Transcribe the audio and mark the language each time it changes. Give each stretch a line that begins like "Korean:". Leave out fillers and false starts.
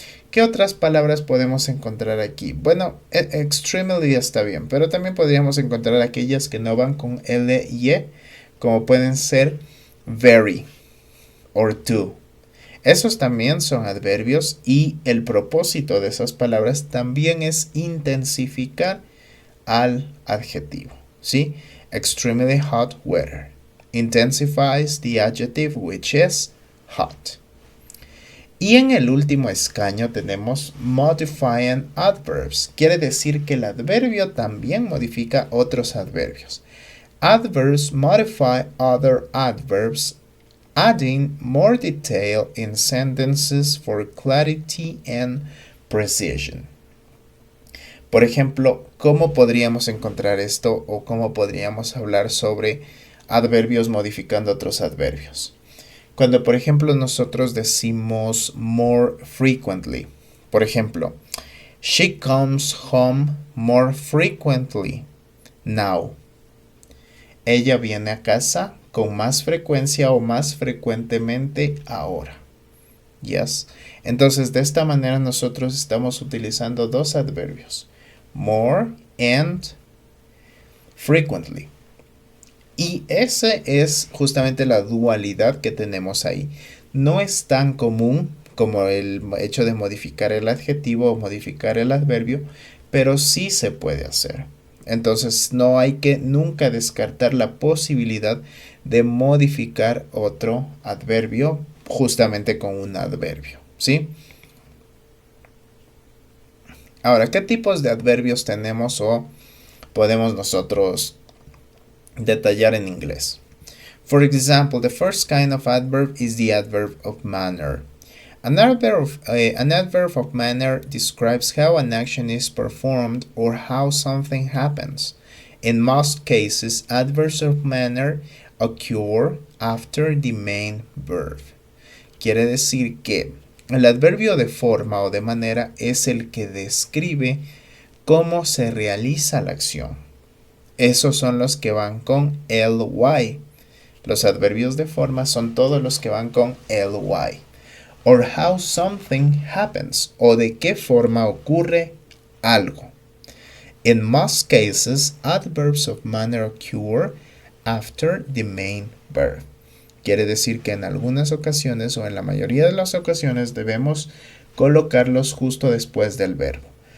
Spanish: ¿Qué otras palabras podemos encontrar aquí? Bueno, extremely está bien, pero también podríamos encontrar aquellas que no van con L y E, como pueden ser very or to. Esos también son adverbios y el propósito de esas palabras también es intensificar al adjetivo, ¿sí?
English: Extremely hot weather intensifies the adjective which is hot.
Spanish: Y en el último escaño tenemos
English: modifying adverbs.
Spanish: Quiere decir que el adverbio también modifica otros adverbios.
English: Adverbs modify other adverbs, adding more detail in sentences for clarity and precision.
Spanish: Por ejemplo, ¿cómo podríamos encontrar esto o cómo podríamos hablar sobre adverbios modificando otros adverbios? Cuando, por ejemplo, nosotros decimos
English: more frequently.
Spanish: Por ejemplo,
English: she comes home more frequently now.
Spanish: Ella viene a casa con más frecuencia o más frecuentemente ahora.
English: Yes.
Spanish: Entonces, de esta manera nosotros estamos utilizando dos adverbios.
English: More and frequently.
Spanish: Y esa es justamente la dualidad que tenemos ahí. No es tan común como el hecho de modificar el adjetivo o modificar el adverbio, pero sí se puede hacer. Entonces no hay que nunca descartar la posibilidad de modificar otro adverbio justamente con un adverbio, ¿sí? Ahora, ¿qué tipos de adverbios tenemos o podemos nosotros detallar en inglés?
English: For example, the first kind of adverb is the adverb of manner. An adverb of manner describes how an action is performed or how something happens. In most cases, adverbs of manner occur after the main verb.
Spanish: Quiere decir que el adverbio de forma o de manera es el que describe cómo se realiza la acción. Esos son los que van con ly. Los adverbios de forma son todos los que van con ly.
English: Or how something happens,
Spanish: o de qué forma ocurre algo.
English: In most cases, adverbs of manner occur after the main verb.
Spanish: Quiere decir que en algunas ocasiones o en la mayoría de las ocasiones debemos colocarlos justo después del verbo.